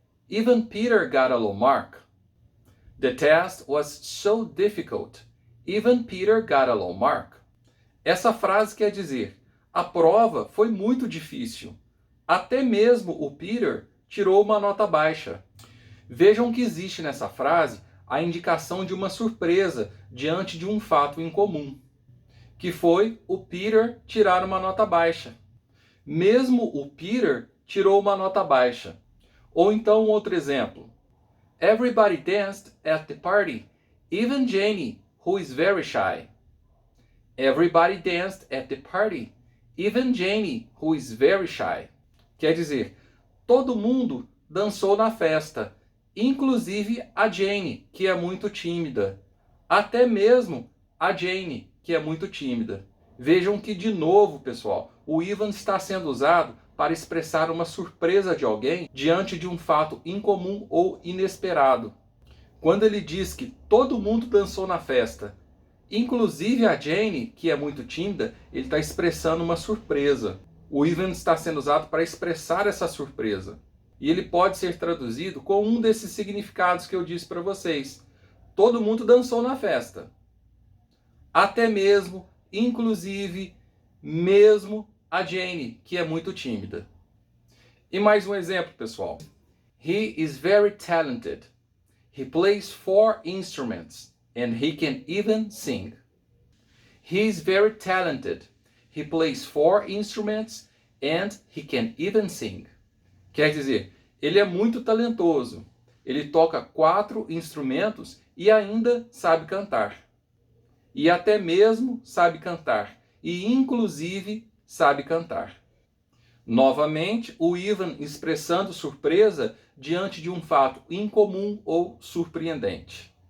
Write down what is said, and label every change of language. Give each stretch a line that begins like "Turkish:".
English: Even Peter got a low mark. The test was so difficult. Even Peter got a low mark.
Portuguese: Essa frase quer dizer: a prova foi muito difícil. Até mesmo o Peter tirou uma nota baixa. Vejam que existe nessa frase a indicação de uma surpresa diante de um fato incomum, que foi o Peter tirar uma nota baixa. Mesmo o Peter tirou uma nota baixa. Ou então outro exemplo:
English: Everybody danced at the party, even Janie, who is very shy. Everybody danced at the party, even Janie, who is very shy.
Portuguese: Quer dizer, todo mundo dançou na festa, inclusive a Jane, que é muito tímida. Até mesmo a Jane, que é muito tímida. Vejam que, de novo, pessoal, o even está sendo usado para expressar uma surpresa de alguém diante de um fato incomum ou inesperado. Quando ele diz que todo mundo dançou na festa, inclusive a Jane, que é muito tímida, ele está expressando uma surpresa. O even está sendo usado para expressar essa surpresa. E ele pode ser traduzido com um desses significados que eu disse para vocês. Todo mundo dançou na festa. Até mesmo, inclusive, mesmo a Jane, que é muito tímida. E mais um exemplo, pessoal.
English: He is very talented. He plays 4 instruments and he can even sing. He is very talented. He plays 4 instruments and he can even sing.
Portuguese: Quer dizer, ele é muito talentoso. Ele toca 4 instrumentos e ainda sabe cantar. E até mesmo sabe cantar. E inclusive sabe cantar. Novamente, o even expressando surpresa diante de um fato incomum ou surpreendente.